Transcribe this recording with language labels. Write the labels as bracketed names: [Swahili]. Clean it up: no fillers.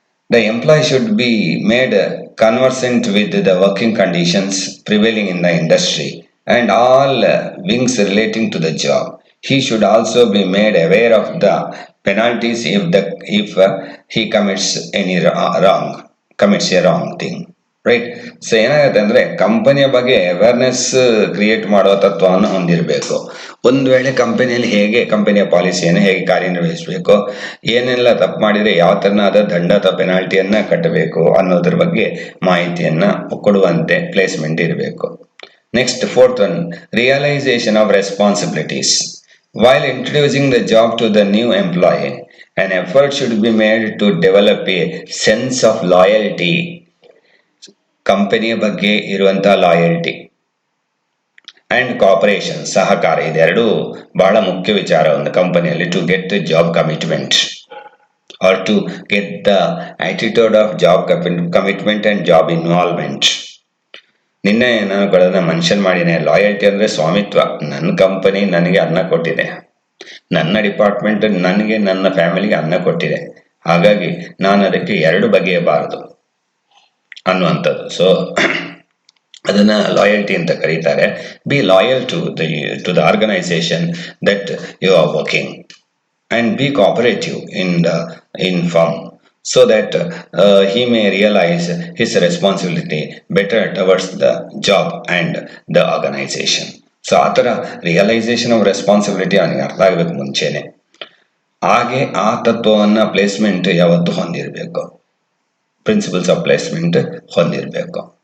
[English] The employee should be made conversant with the working conditions prevailing in the industry and all wings relating to the job. He should also be made aware of the penalties if he commits a wrong thing. Right. [Kannada] So ಏನಾಗುತ್ತೆ ಅಂದರೆ ಕಂಪನಿಯ ಬಗ್ಗೆ awareness create ಮಾಡುವ ತತ್ವವನ್ನು ಹೊಂದಿರಬೇಕು. ಒಂದು ವೇಳೆ ಕಂಪನಿಯಲ್ಲಿ ಹೇಗೆ ಕಂಪನಿಯ ಪಾಲಿಸಿಯನ್ನು ಹೇಗೆ ಕಾರ್ಯನಿರ್ವಹಿಸಬೇಕು, ಏನೆಲ್ಲ ತಪ್ಪು ಮಾಡಿದರೆ ಯಾವ ಥರನಾದ ದಂಡ ಅಥವಾ ಪೆನಾಲ್ಟಿಯನ್ನು ಕಟ್ಟಬೇಕು ಅನ್ನೋದ್ರ ಬಗ್ಗೆ ಮಾಹಿತಿಯನ್ನು ಕೊಡುವಂತೆ ಪ್ಲೇಸ್ಮೆಂಟ್ ಇರಬೇಕು. [English] Next 4th one, realization of responsibilities. While introducing the job to the new employee, an effort should be made to develop a sense of loyalty. [Kannada] ಕಂಪನಿಯ ಬಗ್ಗೆ ಇರುವಂತಹ [English] loyalty and cooperation, [Kannada] ಸಹಕಾರ, ಇದೆರಡೂ ಬಹಳ ಮುಖ್ಯ ವಿಚಾರ ಒಂದು ಕಂಪನಿಯಲ್ಲಿ. [English] To get the job commitment or to get the attitude of job commitment and job involvement. [Kannada] ನಿನ್ನೆ ನಾನು ಗಳನ್ನ ಮೆನ್ಷನ್ ಮಾಡಿದೆ, ಲಾಯಲ್ಟಿ ಅಂದರೆ ಸ್ವಾಮಿತ್ವ. ನನ್ನ ಕಂಪನಿ ನನಗೆ ಅನ್ನ ಕೊಟ್ಟಿದೆ, ನನ್ನ ಡಿಪಾರ್ಟ್ಮೆಂಟ್ ನನಗೆ ನನ್ನ ಫ್ಯಾಮಿಲಿಗೆ ಅನ್ನ ಕೊಟ್ಟಿದೆ, ಹಾಗಾಗಿ ನಾನು ಅದಕ್ಕೆ ಎರಡು ಬಗೆಯಬಾರದು ಅನ್ನುವಂಥದ್ದು. ಸೊ ಅದನ್ನು ಲಾಯಲ್ಟಿ ಅಂತ ಕರೀತಾರೆ. [English] Be loyal to the organization that you are working and be cooperative in firm so that he may realize his responsibility better towards the job and the organization. [Kannada] So ಆ ಥರ realisation of responsibility ಅವನಿಗೆ ಅರ್ಥ ಆಗಬೇಕು ಮುಂಚೆನೆ. ಹಾಗೆ ಆ ತತ್ವವನ್ನು placement ಯಾವತ್ತೂ ಹೊಂದಿರಬೇಕು, ಪ್ರಿನ್ಸಿಪಲ್ಸ್ ಆಫ್ ಪ್ಲೇಸ್ಮೆಂಟ್ ಹೊಂದಿರಬೇಕು.